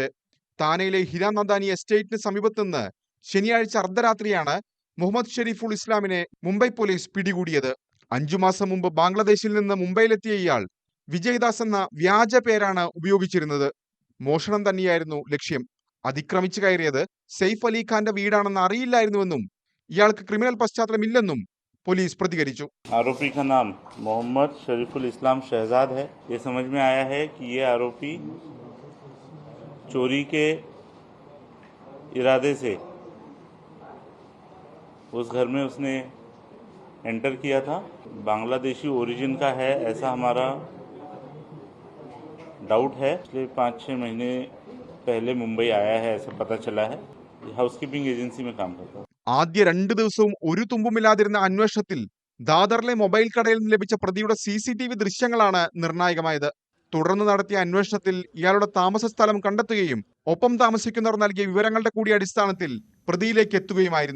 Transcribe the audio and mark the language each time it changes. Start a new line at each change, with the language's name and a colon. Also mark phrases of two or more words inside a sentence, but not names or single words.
Malayalam: താനെയിലെ ഹിരാനന്ദാനി എസ്റ്റേറ്റിന് സമീപത്ത് നിന്ന് ശനിയാഴ്ച അർദ്ധരാത്രിയാണ് മുഹമ്മദ് ഷെരീഫുൽ ഇസ്ലാമിനെ മുംബൈ പോലീസ് പിടികൂടിയത്. 5 മാസം മുമ്പ് ബംഗ്ലാദേശിൽ നിന്ന് മുംബൈയിലെത്തിയ ഇയാൾ വിജയ്ദാസ് എന്ന വ്യാജ പേരാണ് ഉപയോഗിച്ചിരുന്നത്. മോഷണം തന്നെയായിരുന്നു ലക്ഷ്യം. അതിക്രമിച്ചു കയറിയത് സെയ്ഫ് അലി ഖാന്റെ വീടാണെന്ന് അറിയില്ലായിരുന്നുവെന്നും ഇയാൾക്ക് ക്രിമിനൽ പശ്ചാത്തലമില്ലെന്നും പോലീസ് പ്രതികരിച്ചു.
Hindi: आरोपी का नाम मोहम्मद शरीफुल इस्लाम शहजाद है. ये समझ में आया है कि ये आरोपी चोरी के इरादे से उस घर में उसने एंटर किया था. बांग्लादेशी ओरिजिन का है ऐसा हमारा डाउट है. पिछले 5-6 महीने पहले मुंबई आया है ऐसा पता चला है. हाउसकीपिंग एजेंसी में काम करता है.
Malayalam: ആദ്യ 2 ദിവസവും ഒരു തുമ്പുമില്ലാതിരുന്ന അന്വേഷണത്തിൽ ദാദറിലെ മൊബൈൽ കടയിൽ നിന്ന് ലഭിച്ച പ്രതിയുടെ CCTV ദൃശ്യങ്ങളാണ് നിർണായകമായത്. തുടർന്ന് നടത്തിയ അന്വേഷണത്തിൽ ഇയാളുടെ താമസ സ്ഥലം കണ്ടെത്തുകയും ഒപ്പം താമസിക്കുന്നവർ നൽകിയ വിവരങ്ങളുടെ കൂടി അടിസ്ഥാനത്തിൽ പ്രതിയിലേക്ക് എത്തുകയുമായിരുന്നു.